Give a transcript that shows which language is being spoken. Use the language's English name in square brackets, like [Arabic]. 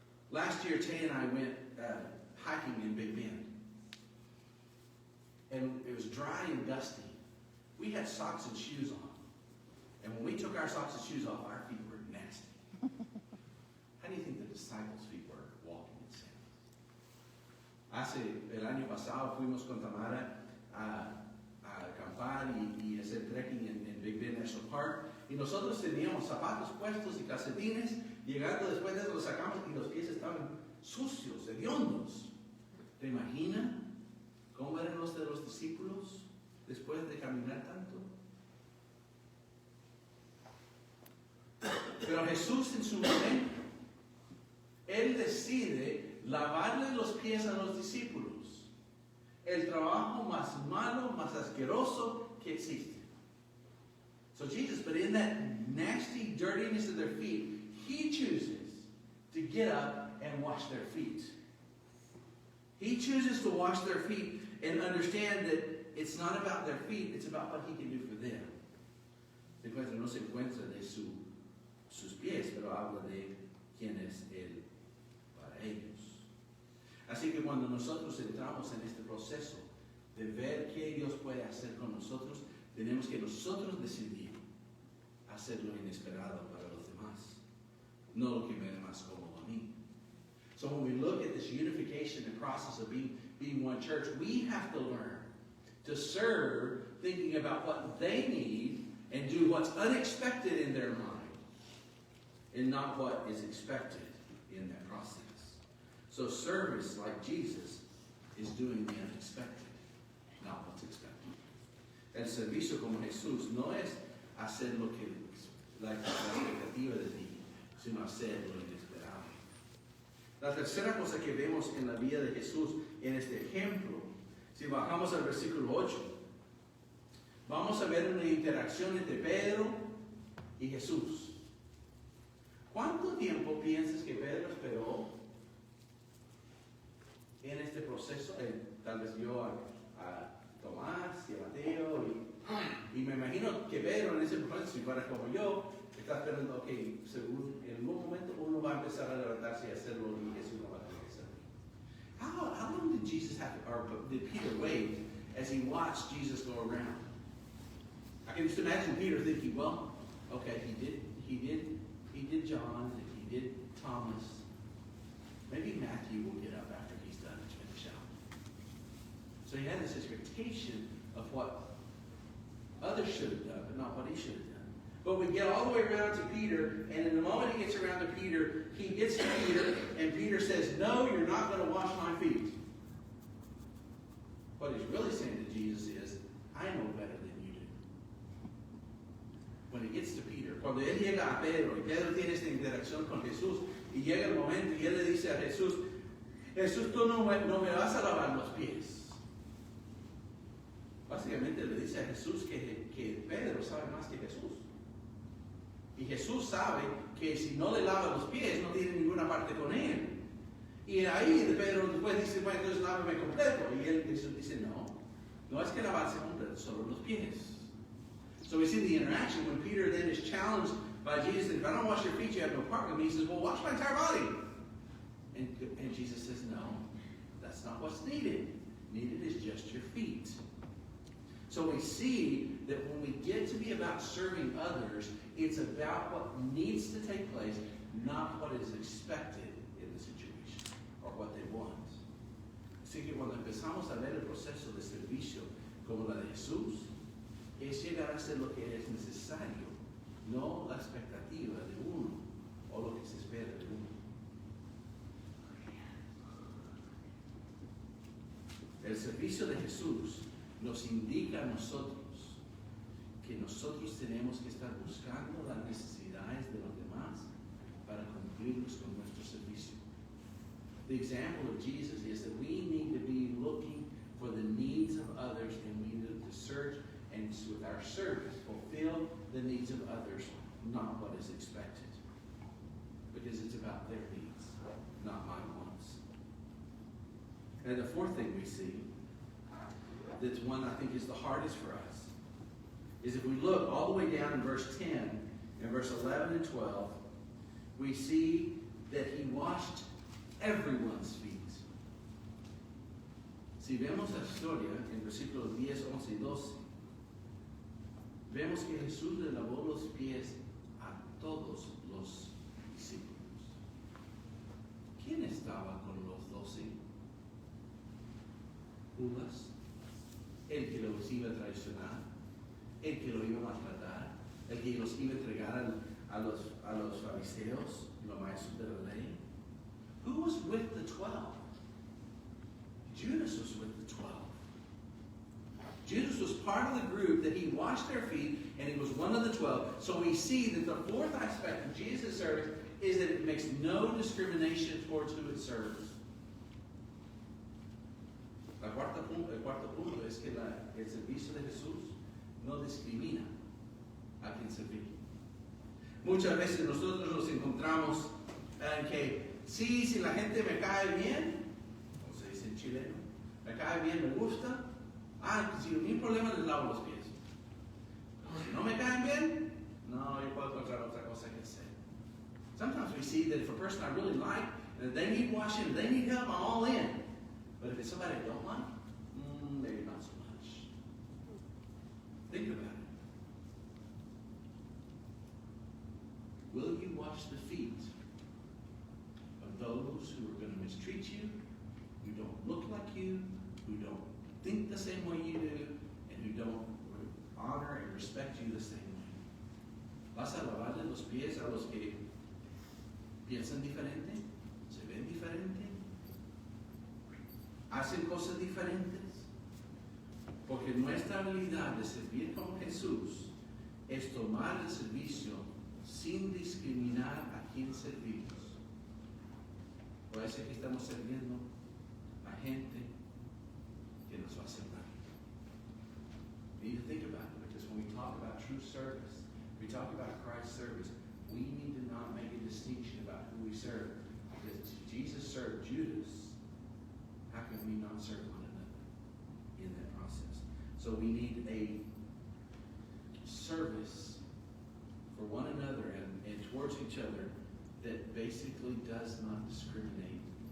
[English] Last year, Tay and I went hiking in Big Bend. And it was dry and dusty. We had socks and shoes on. And when we took our socks and shoes off, our feet were nasty. How do you think the disciples' feet were walking in sandals? [Spanish] El año pasado fuimos con Tamara a acampar y hacer trekking en Big Bend National Park. Y nosotros teníamos zapatos puestos y calcetines. Llegando después de eso los sacamos y los pies estaban sucios, hediondos. ¿Te imaginas cómo eran los de los discípulos después de caminar tanto? Pero Jesús en su momento, Él decide lavarle los pies a los discípulos. El trabajo más malo, más asqueroso que existe. [English] So Jesus, but in that nasty dirtiness of their feet, He chooses to get up and wash their feet. He chooses to wash their feet and understand that it's not about their feet, it's about what He can do for them. [Spanish] Se encuentra, no se encuentra de sus pies, pero habla de quién es Él para ellos. Así que cuando nosotros entramos en este proceso de ver qué Dios puede hacer con nosotros, tenemos que nosotros decidir hacer lo inesperado para los demás, no lo que me da más cómodo a mí. [English] So when we look at this unification and process of being one church, we have to learn to serve thinking about what they need and do what's unexpected in their mind and not what is expected in that process. So service, like Jesus, is doing the unexpected, not what's expected. [Spanish] El servicio como Jesús no es hacer lo que la expectativa de ti, sino hacer lo inesperado. La tercera cosa que vemos en la vida de Jesús, en este ejemplo, si bajamos al versículo 8, vamos a ver una interacción entre Pedro y Jesús. ¿Cuánto tiempo piensas que Pedro esperó en este proceso, tal vez vio a Tomás y a Mateo, y me imagino que Pedro en ese proceso, si fuera como yo, está esperando, ok, según en algún momento uno va a empezar a levantarse y hacerlo, y Jesús no va a tener que hacerlo. [English] How long did Jesus have, or did Peter wait as he watched Jesus go around? I can just imagine Peter thinking, well, okay, he did John, and he did Thomas. Maybe Matthew will get up after he's done and finish out. So he had this expectation of what others should have done, but not what he should have done. But we get all the way around to Peter, and in the moment he gets around to Peter, he gets to Peter, and Peter says, no, you're not going to wash my feet. What he's really saying to Jesus is, I know better than you do. When he gets to Peter, [Spanish] cuando él llega a Pedro, y Pedro tiene esta interacción con Jesús, y llega el momento y él le dice a Jesús, Jesús, tú no me vas a lavar los pies. Básicamente le dice a Jesús que Pedro sabe más que Jesús. Y Jesús sabe que si no le lava los pies, no tiene ninguna parte con él. Y ahí Pedro después dice, bueno, entonces lávame completo. Y Jesús dice, no es que lavarse completo, solo los pies. [English] So we see the interaction when Peter then is challenged by Jesus, if I don't wash your feet, you have no part with me. He says, well, wash my entire body. And Jesus says, no, that's not what's needed. Needed is just your feet. So we see that when we get to be about serving others, it's about what needs to take place, not what is expected in the situation or what they want. [Spanish] Así que cuando empezamos a ver el proceso de servicio como la de Jesús, es llegar a hacer lo que es necesario, no la expectativa de uno o lo que se espera de uno. El servicio de Jesús nos indica a nosotros que nosotros tenemos que estar buscando las necesidades de los demás para cumplirlos con nuestro servicio. [English] The example of Jesus is that we need to be looking for the needs of others, and we need to search and with our service fulfill the needs of others, not what is expected. Because it's about their needs, not my wants. And the fourth thing we see, that's one I think is the hardest for us, is if we look all the way down in verse 10 and verse 11 and 12, we see that he washed everyone's feet. [Spanish] Si vemos la historia en versículos 10, 11 y 12, vemos que Jesús le lavó los pies a todos los discípulos. ¿Quién estaba con los 12? Judas, el que los iba a traicionar, el que los iba a maltratar, el que los iba a entregar a los fariseos, los maestros de la ley. [English] Who was with the 12? Judas was with the 12. Judas was part of the group that he washed their feet, and he was one of the 12. So we see that the fourth aspect of Jesus' service is that it makes no discrimination towards who it serves. [Spanish] El cuarto punto es que el servicio de Jesús no discrimina a quien servir. Muchas veces nosotros nos encontramos en que sí, si la gente me cae bien, como se dice en chileno, me cae bien, me gusta, si mi problema les lavo los pies. Si no me caen bien, no, yo puedo encontrar otra cosa que hacer. [English] Sometimes we see that if a person I really like, and they need washing, and they need help, I'm all in. But if it's somebody I don't like, maybe not so much. Think about it. Will you wash the feet of those who are going to mistreat you, who don't look like you, who don't think the same way you do, and who don't honor and respect you the same way? [Spanish] ¿Vas a lavarle los pies a los que piensan diferente? ¿Se ven diferente? ¿Hacen cosas diferentes? Porque nuestra habilidad de servir como Jesús es tomar el servicio sin discriminar a quien servimos. Puede ser que estamos sirviendo a gente que nos va a hacer daño. [English] We need to think about it, because when we talk about true service, we talk about Christ's service, we need to not make a distinction about who we serve. Because Jesus served Judas, how can we not serve one another in that process? So we need a service for one another and towards each other that basically does not discriminate.